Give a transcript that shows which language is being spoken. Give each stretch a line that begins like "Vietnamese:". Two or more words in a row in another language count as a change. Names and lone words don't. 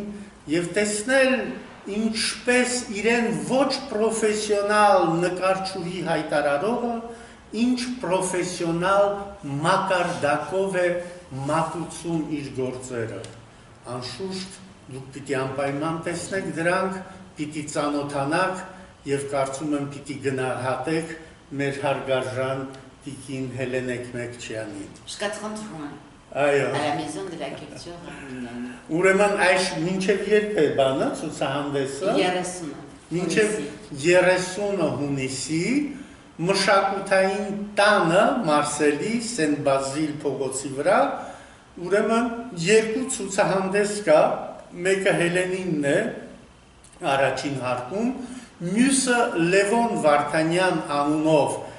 Armenian: եւ տեսնել ինչպես իրեն ոչ պրոֆեսիոնալ նկարչուհի հայտարարողը, ինչ պրոֆեսիոնալ մակարդակով է մատուցում իր գործերը։ Անշուշտ դուք պիտի անպայման տեսնեք դրանք, պիտի ծանոթանաք եւ կարծում եմ պիտի գնահատեք մեր հարգարժան տիկին Հելեն Էքմեկչյանին։
French: Jusqu'à 30 juin.
Armenian: Այո։
French: À la maison de la culture.
Armenian: Ուրեմն այս մինչև երբ է բանը ցուցահանդեսը։ 30-ը։ Մինչև 30-ը հունիսի մշակութային տանը Մարսելի Սեն Բազիլ փողոցի վրա, ուրեմն երկու ցուցահանդես կա, մեկը Հելենինն է առաջին հարկում, մյուսը Լևոն Վարդանյան անունով